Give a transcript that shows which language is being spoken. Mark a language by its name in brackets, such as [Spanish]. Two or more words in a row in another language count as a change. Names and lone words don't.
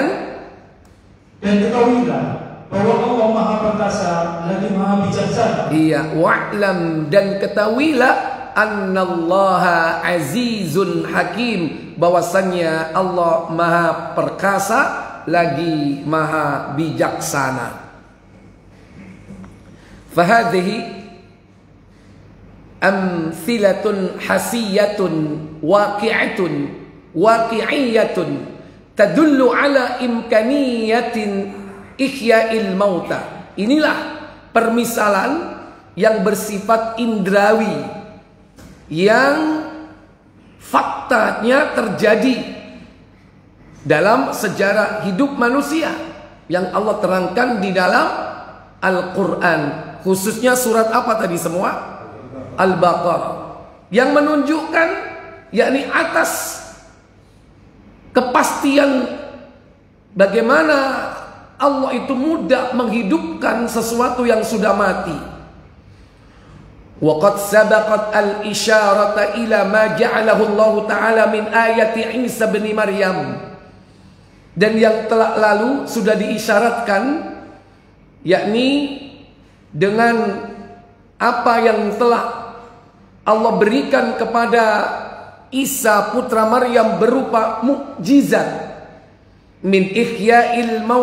[Indonesian] dan ketahuilah bahwa Allah Maha Perkasa lagi Maha Bijaksana. Iya, wa'lam, dan ketahuilah [Arabic] أن الله عزيز حكيم, [Indonesian] bahwasannya Allah Maha Perkasa lagi Maha Bijaksana. [Arabic] فهذه أمثلة حسية واقعية تدل على إمكانية إحياء الموتى. [Indonesian] Inilah permisalan yang bersifat indrawi, yang faktanya terjadi dalam sejarah hidup manusia yang Allah terangkan di dalam Al-Quran, khususnya surat apa tadi semua? Al-Baqarah, yang menunjukkan yakni atas kepastian bagaimana Allah itu mudah menghidupkan sesuatu yang sudah mati. [Arabic] وقد سبقت الإشارة إلى ما جعله الله تعالى من آيات عيسى بن مريم. [Indonesian] Dan yang telah lalu sudah diisyaratkan, yakni dengan apa yang telah Allah berikan kepada Isa putra Maryam berupa mukjizat [Arabic] من إحياء